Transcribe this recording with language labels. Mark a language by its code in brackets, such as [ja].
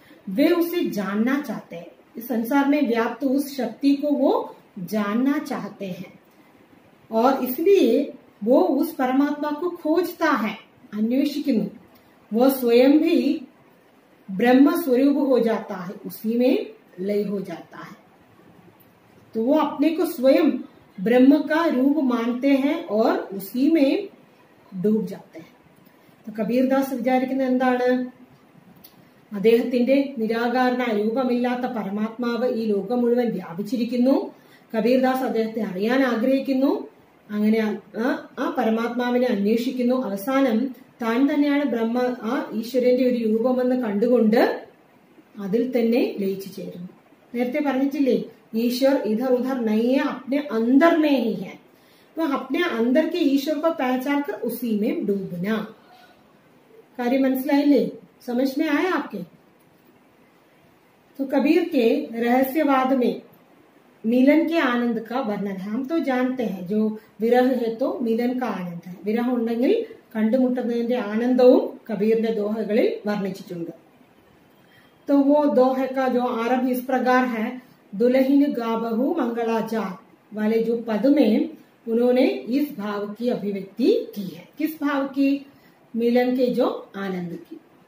[hi] वे उसे जानना चाहते हैं, इस संसार में व्याप्त उस शक्ति को वो जानना चाहते हैं और इसलिए वो उस परमात्मा को खोजता है, अन्वेषिക്കുന്നു. वो स्वयं भी ब्रह्म स्वरूप हो जाता है, उसी में लय हो जाता है. तो वो अपने को स्वयं ब्रह्म का रूप मानते हैं और उसी में डूब जाते हैं. [ml] तो കബീർദാസ് വിചാരിക്കുന്നത് എന്താണ്? അദ്ദേഹത്തിന്റെ നിരാകാരനായ രൂപമില്ലാത്ത പരമാത്മാവ് ഈ ലോകം മുഴുവൻ വ്യാപിച്ചിരിക്കുന്നു. കബീർദാസ് അദ്ദേഹത്തെ അറിയാൻ ആഗ്രഹിക്കുന്നു. അങ്ങനെ ആ പരമാത്മാവിനെ അന്വേഷിക്കുന്നു. അവസാനം താൻ തന്നെയാണ് ബ്രഹ്മ, ആ ഈശ്വരന്റെ ഒരു രൂപമെന്ന് കണ്ടുകൊണ്ട് അതിൽ തന്നെ ലയിച്ചു ചേരുന്നു. നേരത്തെ പറഞ്ഞിട്ടില്ലേ, [hi] ईश्वर इधर उधर नहीं है, अपने अंदर में ही है. तो अपने अंदर के ईश्वर को पहचान कर उसी में डूबना. [ml] कार्य मनसिलाइले, [hi] समझ में आया आपके? तो कबीर के रहस्यवाद में मिलन के आनंद का वर्णन है. हम तो जानते हैं जो विरह है तो मिलन का आनंद है. [ml] विरह ഉണ്ടെങ്കിൽ കണ്ടുമുട്ടുന്നതിന്റെ ആനന്ദവും കബീറിന്റെ ദോഹകളിൽ വർണ്ണിച്ചിട്ടുണ്ട്. [hi] तो वो दोहे का जो आरंभ इस प्रकार है, दुल्हन गाबहू मंगलाचार वाले जो पद में उन्होंने इस भाव की अभिव्यक्ति की है. किस भाव की? मिलन के जो आनंद की.